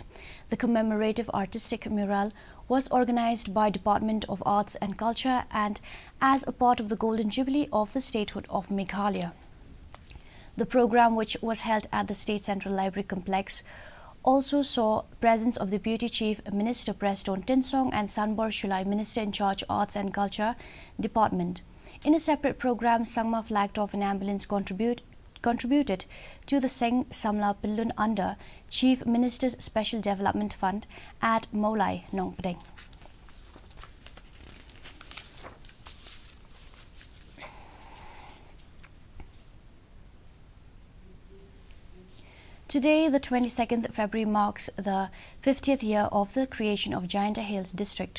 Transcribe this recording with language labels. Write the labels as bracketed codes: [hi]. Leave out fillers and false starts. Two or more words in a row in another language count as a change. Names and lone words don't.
[en] The commemorative artistic mural was organized by Department of Arts and Culture and as a part of the Golden Jubilee of the statehood of Meghalaya. The program, which was held at the State Central Library Complex, also saw presence of Deputy Chief Minister Preston Tinsong and Sanbor Shulai, Minister in charge Arts and Culture Department. In a separate program, Sangma flagged off an ambulance contributed to the Seng Samla Pillun under Chief Minister's Special Development Fund at Maulai, Nongpdeng. Today, the 22nd February, marks the 50th year of the creation of Jaintia Hills District.